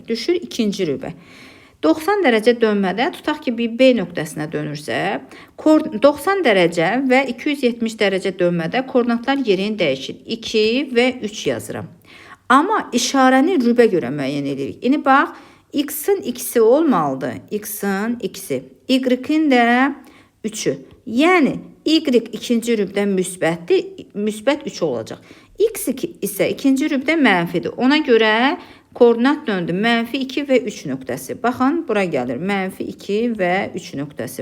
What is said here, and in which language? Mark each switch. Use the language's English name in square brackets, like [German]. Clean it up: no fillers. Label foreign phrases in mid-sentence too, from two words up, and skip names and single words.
[Azerbaijani] Düşür 2-ci rübə. 90 dərəcə dönmədə, tutaq ki, bir B nöqtəsinə dönürsə, 90 dərəcə və 270 dərəcə dönmədə koordinatlar yerini dəyişir. 2 və 3 yazıram. Amma işarəni rübə görə müəyyən edirik. İndi bax, x-in x-i olmalıdır. X-in x-i. Y-in də 3'ü. Yəni, y ikinci rübdə müsbətdir, müsbət 3 olacaq. X isə ikinci rübdə mənfidir. Ona görə koordinat döndü. -2 və 3 nöqtəsi. Baxın, bura gəlir. -2 və 3 nöqtəsi.